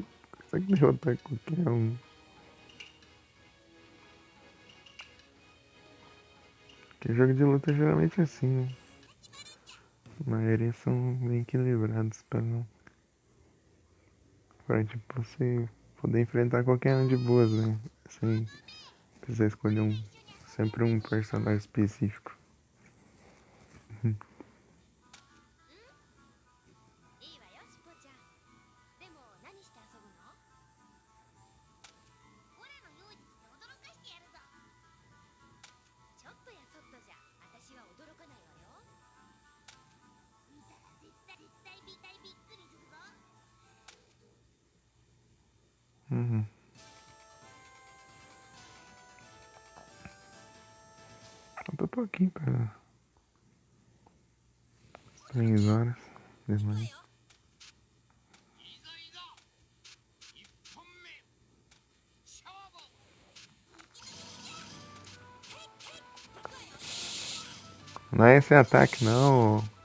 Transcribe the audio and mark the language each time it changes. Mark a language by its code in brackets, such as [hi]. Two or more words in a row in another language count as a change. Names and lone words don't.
[pt] Consegue derrotar qualquer um. Porque jogo de luta geralmente é assim, né? A maioria são bem equilibrados pra tipo, você poder enfrentar qualquer um de boas, né? Sem precisar escolher sempre um personagem específico. [ja] いいわよ、しっぽちゃん。でも何して遊ぶの？オラの妖術で驚かしてやるぞ。ちょっとやそっとじゃ私は驚かないわよ。見たら絶対びっくりするぞ。 [pt] Uhum. Falta pouquinho pra 3 horas. Demais. [ja] いざいざ一本目勝負。 [pt] Não é esse ataque não.